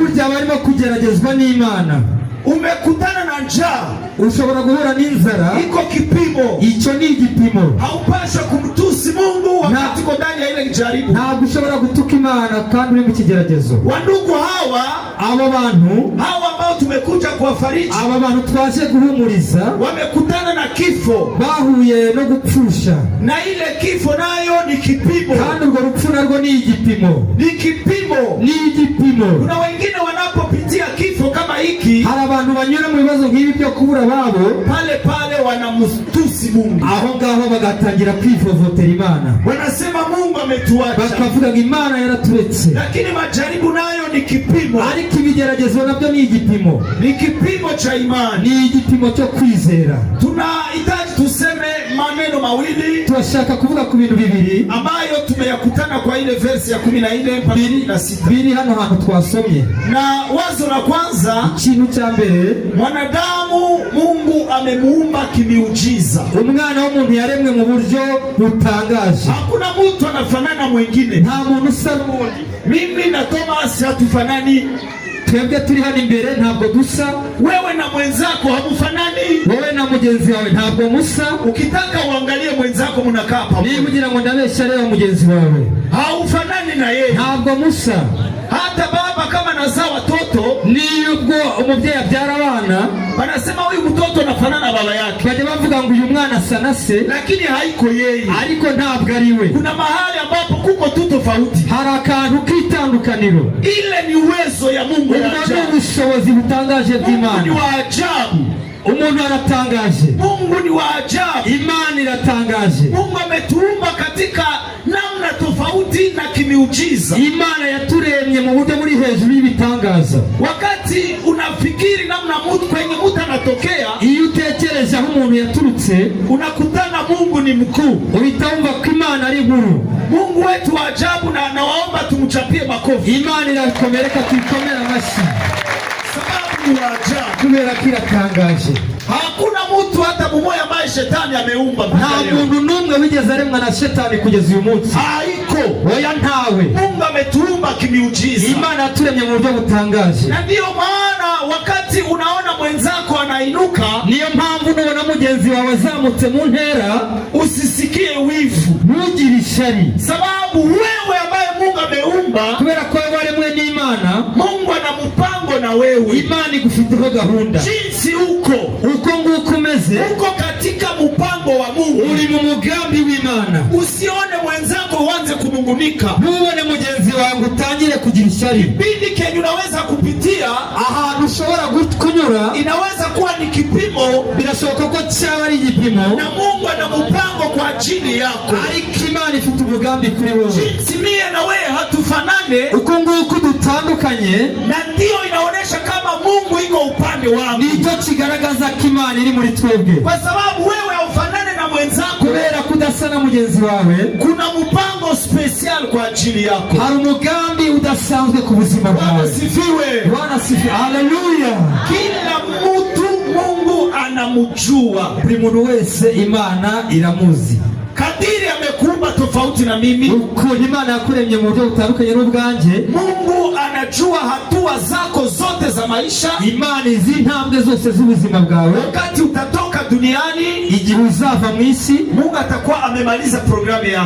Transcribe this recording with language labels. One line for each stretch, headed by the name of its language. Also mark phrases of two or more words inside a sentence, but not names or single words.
Kinyarwanda: burya barimo kugeragezwa n'Imana.
Swahili: Umekutana na njaa,
Kinyarwanda: ushobora guhura n'inzara,
Swahili: iko kipimo.
Kinyarwanda: icyo ni igipimo.
Swahili: Haupasha kumtusi Mungu wakati uko ndani ya ile jaribu.
Kinyarwanda: Ntabwo ushobora gutuka Imana kandi uri mu kigeragezo.
Swahili: Wandugu hawa,
Kinyarwanda: aba bantu
Swahili: ambao tumekuja kuwafariji,
Kinyarwanda: aba bantu twaje guhumuriza,
Swahili: wamekutana na kifo,
Kinyarwanda: bahuye no gupfusha,
Swahili: na ile kifo nayo ni kipimo.
Kinyarwanda: kandi urwo rupfu narwo ni igipimo.
Swahili: Ni kipimo.
Kinyarwanda: Ni igipimo.
Swahili: Kuna wengine wanapopitia kifo kama hiki,
Kinyarwanda: hari abantu banyura mu bibazo nk'ibi byo kubura babo,
Swahili: pale wanamtusi Mungu.
Kinyarwanda: aho ngaho bagatangira kwivovotera Imana,
Swahili: wanasema Mungu ametuacha,
Kinyarwanda: bakavuga ngo Imana yaraturetse.
Swahili: Lakini majaribu nayo ni kipimo.
Kinyarwanda: Ariko ibigeragezo nabyo ni igipimo.
Swahili: Ni kipimo cha imani.
Kinyarwanda: Ni igipimo cyo kwizera.
Swahili: Tunahitaji tuseme maneno mawili,
Kinyarwanda: turashaka kuvuga ku bintu bibiri
Swahili: ambayo tumeyakutana kwa ile verse ya 14 mpaka 16
Kinyarwanda: biri hano hantu twasomye.
Swahili: Na wazo la kwanza,
Kinyarwanda: ikintu cya mbere,
Swahili: mwanadamu Mungu amemuumba kimiujiza.
Kinyarwanda: umwana w'umuntu yaremwe mu buryo butangaje.
Swahili: Hakuna mtu anafanana mwingine,
Kinyarwanda: nta muntu usa n'undi.
Swahili: Mimi na Thomas hatufanani.
Kinyarwanda: Twebwe turi hano imbere ntabwo dusa.
Swahili: Wewe na mwenzako hamufanani.
Kinyarwanda: Wewe na mugenzi wawe ntabwo musa.
Swahili: Ukitaka uangalie mwenzako mnakaa pamoja,
Kinyarwanda: niba ugira ngo ndabeshya reba mugenzi wawe,
Swahili: haufanani na yeye,
Kinyarwanda: ntabwo musa.
Swahili: Hata baba kama nazaa watoto,
Kinyarwanda: niyo ubwo umubyeyi abyara abana,
Swahili: banasema huyu mtoto anafanana na baba yake,
Kinyarwanda: bajya bavuga ngo uyu mwana asa na se,
Swahili: lakini haiko yeye,
Kinyarwanda: ariko ntabwo ari we.
Swahili: Kuna mahali ambapo kuko tu tofauti,
Kinyarwanda: hari akantu k'itandukaniro.
Swahili: Ile ni uwezo ya Mungu ya ajabu,
Kinyarwanda: ubushobozi butangaje bw'Imana.
Swahili: Mungu ni wa ajabu.
Kinyarwanda: Umuntu aratangaje,
Swahili: Mungu ni wa ajabu,
Kinyarwanda: Imana iratangaje.
Swahili: Mungu ametuumba katika namna tofauti na kimiujiza.
Kinyarwanda: Imana yaturemye mu buryo buri hejuru y'ibitangaza.
Swahili: Wakati unafikiri namna mtu kwenye mtu anatokea,
Kinyarwanda: iyo utekereje aho umuntu yaturutse,
Swahili: unakutana Mungu ni mkuu,
Kinyarwanda: uhita wumva ko Imana ari nkuru.
Swahili: Mungu wetu wa ajabu, na anawaomba tumchapie makofi.
Kinyarwanda: Imana irakomereka, tuyikomera amashyi,
Swahili: sababu ni wa ajabu,
Kinyarwanda: kubera ko iratangaje.
Swahili: Hakuna mtu hata mmoja ambaye shetani ameumba.
Kinyarwanda: Nta muntu n'umwe wigeze aremwa na shetani kugeza uyu munsi.
Swahili: Haiko.
Kinyarwanda: Oya, ntawe.
Swahili: Mungu ametuumba kimiujiza.
Kinyarwanda: Imana yaturemye mu buryo butangaje.
Swahili: Na ndiyo maana wakati unaona mwenzako anainuka,
Kinyarwanda: niyo mpamvu nubona mugenzi wawe azamutse mu ntera,
Swahili: usisikie wivu,
Kinyarwanda: ntugire ishyari,
Swahili: sababu wewe ambaye Mungu ameumba,
Kinyarwanda: kubera ko waremwe n'Imana,
Swahili: Mungu ana mpango na wewe.
Kinyarwanda: Imana igufiteho gahunda.
Swahili: Jinsi uko
Kinyarwanda: nguko umeze,
Swahili: uko katika mpango wa Mungu,
Kinyarwanda: uri mu mugambi w'Imana.
Swahili: Usione mwenzako uanze kunungunika,
Kinyarwanda: ntubone mugenzi wawe utangire kugira ishyari.
Swahili: Kipindi kenye unaweza kupitia,
Kinyarwanda: ahantu ushobora kunyura,
Swahili: inaweza kuwa ni kipimo,
Kinyarwanda: birashoboka ko cyaba ari igipimo,
Swahili: na Mungu ana mpango kwa ajili yako.
Kinyarwanda: Ariko Imana ifite umugambi kuri wowe.
Swahili: Jinsi mie na wewe hatufanane,
Kinyarwanda: uko nguko dutandukanye,
Swahili: na ndio inaonesha kama Mungu iko upande wangu.
Kinyarwanda: Nicyo kigaragaza ko Imana iri muri twebwe,
Swahili: kwa sababu wewe haufanane na mwenzako,
Kinyarwanda: kubera kudasa na mugenzi wawe.
Swahili: Kuna mpango special kwa ajili yako,
Kinyarwanda: hari umugambi udasanzwe ku buzima bwawe.
Swahili: Bwana sifiwe, Bwana sifiwe, haleluya. Kila mtu Mungu anamjua,
Kinyarwanda: buri muntu wese Imana iramuzi.
Swahili: Kadiri amekuumba tofauti na mimi,
Kinyarwanda: uko Imana yakuremye mu buryo butandukanye n'ubwanjye.
Swahili: Mungu anajua hatua zako zote za maisha.
Kinyarwanda: Imana izi intambwe zose z'ubuzima bwawe.
Swahili: Wakati utatoka duniani,
Kinyarwanda: igihe uzava mu isi,
Swahili: Mungu atakuwa amemaliza programu yako.